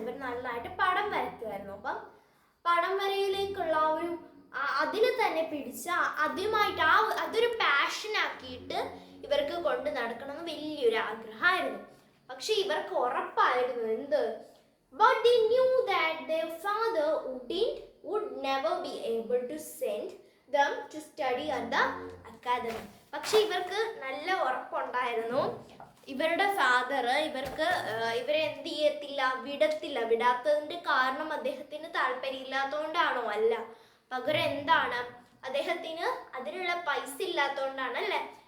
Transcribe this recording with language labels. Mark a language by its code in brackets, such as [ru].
[ml] ഇവർ നന്നായിട്ട് പടം വരയ്ക്കുമായിരുന്നു. അപ്പം പടം വരയിലേക്കുള്ള അതിനെ തന്നെ പിടിച്ച് ആദ്യമായിട്ട് അതൊരു പാഷനാക്കിയിട്ട് ഇവർക്ക് കൊണ്ട് നടക്കണമെന്ന് വലിയൊരു ആഗ്രഹമായിരുന്നു. പക്ഷെ ഇവർക്ക് ഉറപ്പായിരുന്നു എന്ത്? [en] But they knew that their father would never be able to send them to study at the academy. [ml] പക്ഷെ ഇവർക്ക് നല്ല ഉറപ്പുണ്ടായിരുന്നു, ഇവരുടെ ഫാദർ ഇവരെ എന്ത് ചെയ്യത്തില്ല, വിടാത്തതിന്റെ കാരണം അദ്ദേഹത്തിന് താല്പര്യമില്ലാത്തതുകൊണ്ടാണോ? അല്ല, പകരം എന്താണ്? അദ്ദേഹത്തിന് അതിനുള്ള പൈസ ഇല്ലാത്തതുകൊണ്ടാണ്, അല്ലേ?